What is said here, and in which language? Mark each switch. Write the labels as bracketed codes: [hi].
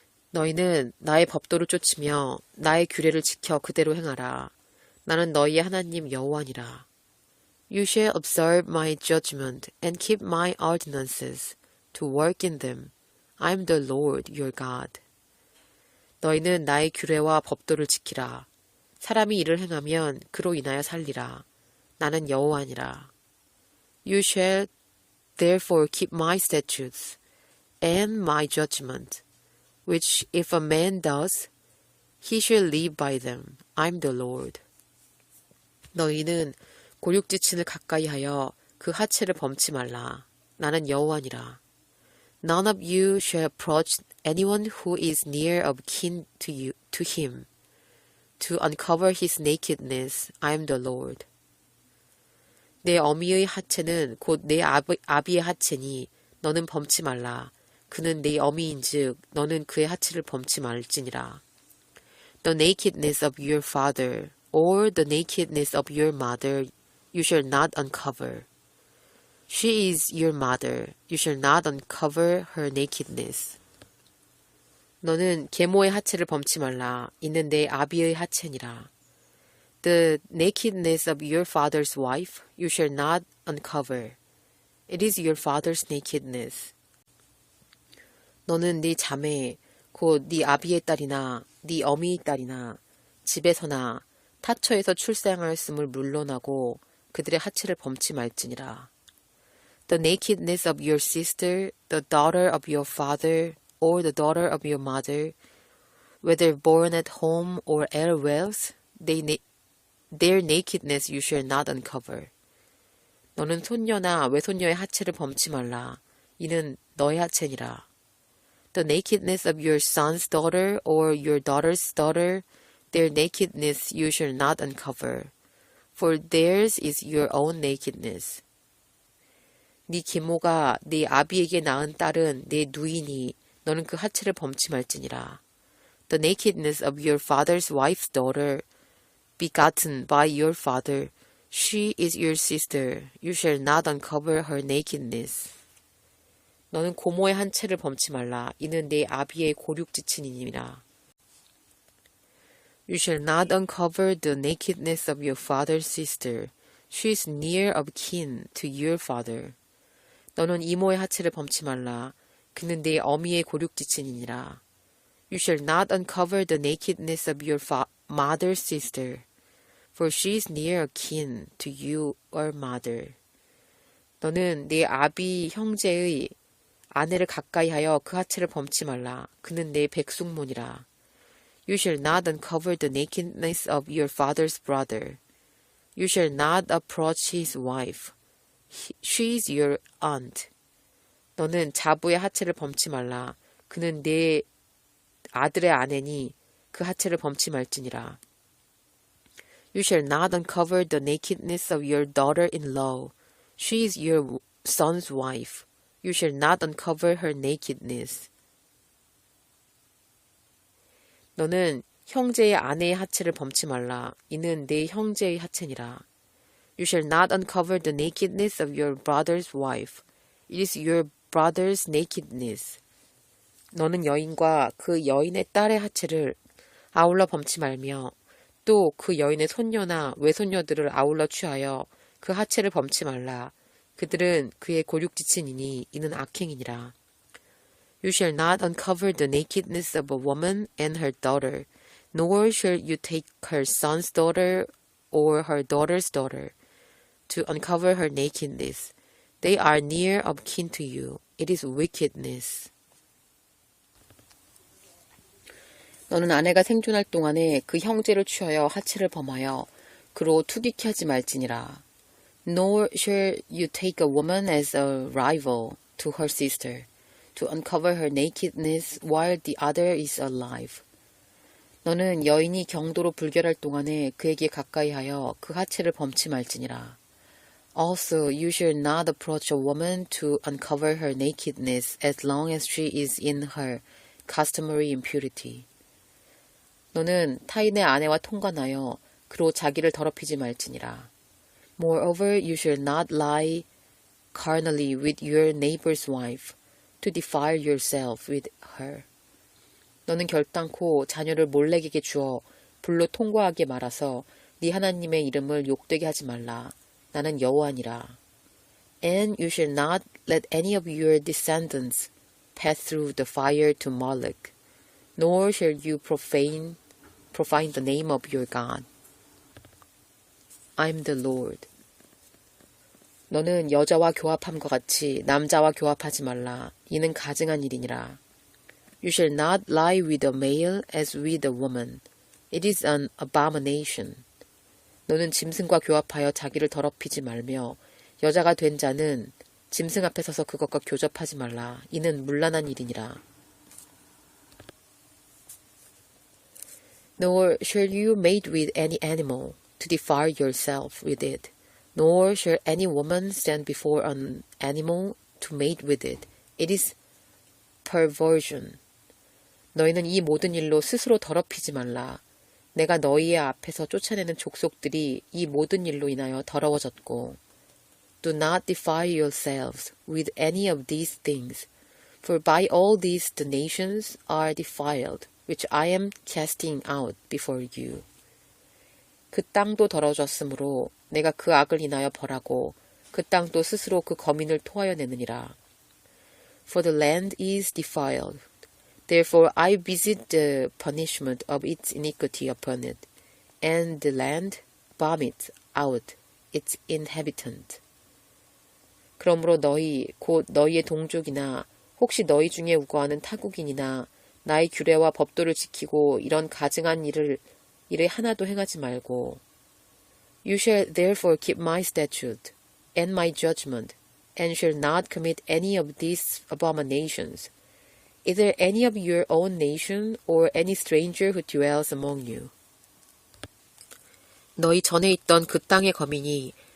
[ko] 너희는 나의 법도를 쫓으며 나의 규례를 지켜 그대로 행하라. 나는 너희의 하나님 여호와니라. [en] You shall observe my judgment and keep my ordinances to work in them. I am the Lord your God. [ko] 너희는 나의 규례와 법도를 지키라. 사람이 이를 행하면 그로 인하여 살리라. 나는 여호와니라. [en] You shall therefore keep my statutes and my judgment, which if a man does, he shall live by them. I am the Lord. [ko] 너희는 골육지친을 가까이 하여 그 하체를 범치 말라. 나는 여호와니라. [en] None of you shall approach anyone who is near of kin to him, to uncover his nakedness. I am the Lord. [ko] 내 어미의 하체는 곧 내 아비의 하체니 너는 범치 말라. 그는 내 어미인즉 너는 그의 하체를 범치 말지니라. [en] The nakedness of your father or the nakedness of your mother you shall not uncover. She is your mother. You shall not uncover her nakedness. [ko] 너는 계모의 하체를 범치 말라. 이는 내 아비의 하체니라. [en] The nakedness of your father's wife you shall not uncover. It is your father's nakedness. [ko] 너는 네 자매, 곧 네 아비의 딸이나 네 어미의 딸이나 집에서나 타처에서 출생하였음을 물론하고 그들의 하체를 범치 말지니라. [en] The nakedness of your sister, the daughter of your father, or the daughter of your mother, whether born at home or elsewhere, their nakedness you shall not uncover. [ko] 너는 손녀나 외손녀의 하체를 범치 말라. 이는 너의 하체니라. [en] The nakedness of your son's daughter or your daughter's daughter, their nakedness you shall not uncover, for theirs is your own nakedness. [ko] 네 계모가 네 아비에게 낳은 딸은 내 누이니 너는 그 하체를 범치 말지니라. [en] The nakedness of your father's wife's daughter, begotten by your father, she is your sister. You shall not uncover her nakedness. [ko] 너는 고모의 한 채를 범치 말라. 이는 내 아비의 고륙지친이니라. [en] You shall not uncover the nakedness of your father's sister. She is near of kin to your father. [ko] 너는 이모의 하체를 범치 말라. 그는 내 어미의 고륙지친이니라. [en] You shall not uncover the nakedness of your mother's sister, for she is near kin to your mother. [ko] 너는 내 아비 형제의 아내를 가까이 하여 그 하체를 범치 말라. 그는 내 백숙모니라. [en] You shall not uncover the nakedness of your father's brother. You shall not approach his wife. She is your aunt. [ko] 너는 자부의 하체를 범치 말라. 그는 내 아들의 아내니 그 하체를 범치 말지니라. [en] You shall not uncover the nakedness of your daughter-in-law. She is your son's wife. You shall not uncover her nakedness. [ko] 너는 형제의 아내의 하체를 범치 말라. 이는 내 형제의 하체니라. [en] You shall not uncover the nakedness of your brother's wife. It is your brother's nakedness. [ko] 너는 여인과 그 여인의 딸의 하체를 아울러 범치 말며 또 그 여인의 손녀나 외손녀들을 아울러 취하여 그 하체를 범치 말라. 그들은 그의 고륙지친이니 이는 악행이니라. [en] You shall not uncover the nakedness of a woman and her daughter, nor shall you take her son's daughter or her daughter's daughter to uncover her nakedness. They are near of kin to you. It is wickedness. [ko] 너는 아내가 생존할 동안에 그 형제를 취하여 하체를 범하여 그로 투기케 하지 말지니라. [en] Nor shall you take a woman as a rival to her sister, to uncover her nakedness while the other is alive. [ko] 너는 여인이 경도로 불결할 동안에 그에게 가까이 하여 그 하체를 범치 말지니라. [en] Also, you shall not approach a woman to uncover her nakedness as long as she is in her customary impurity. [ko] 너는 타인의 아내와 통관하여 그로 자기를 더럽히지 말지니라. [en] Moreover, you shall not lie carnally with your neighbor's wife, to defile yourself with her. [ko] 너는 결단코 자녀를 몰래에게 주어 불로 통과하게 말아서 네 하나님의 이름을 욕되게 하지 말라. 나는 여호와니라. [en] And you shall not let any of your descendants pass through the fire to Moloch, nor shall you profane the name of your God. I am the Lord. [ko] 너는 여자와 교합함과 같이 남자와 교합하지 말라. 이는 가증한 일이니라. [en] You shall not lie with a male as with a woman. It is an abomination. [ko] 너는 짐승과 교합하여 자기를 더럽히지 말며 여자가 된 자는 짐승 앞에 서서 그것과 교접하지 말라. 이는 문란한 일이니라. [en] Nor shall you mate with any animal to defile yourself with it, nor shall any woman stand before an animal to mate with it. It is perversion. [ko] 너희는 이 모든 일로 스스로 더럽히지 말라. 내가 너희의 앞에서 쫓아내는 족속들이 이 모든 일로 인하여 더러워졌고. [en] Do not defile yourselves with any of these things, for by all these the nations are defiled, which I am casting out before you. [ko] 그 땅도 더러워졌으므로 내가 그 악을 인하여 벌하고 그 땅도 스스로 그 거민을 토하여 내느니라. [en] For the land is defiled. Therefore I visit the punishment of its iniquity upon it, and the land vomits out its inhabitant. [ko] 그러므로 너희 곧 너희의 동족이나 혹시 너희 중에 우거하는 타국인이나 나의 규례와 법도를 지키고 이런 가증한 일을 하나도 행하지 말고 [en] You shall therefore keep my statute and my judgment, and shall not commit any of these abominations, either any of your own nation or any stranger who dwells among you. [ko] 너희 전에 있던 그 땅의 거민이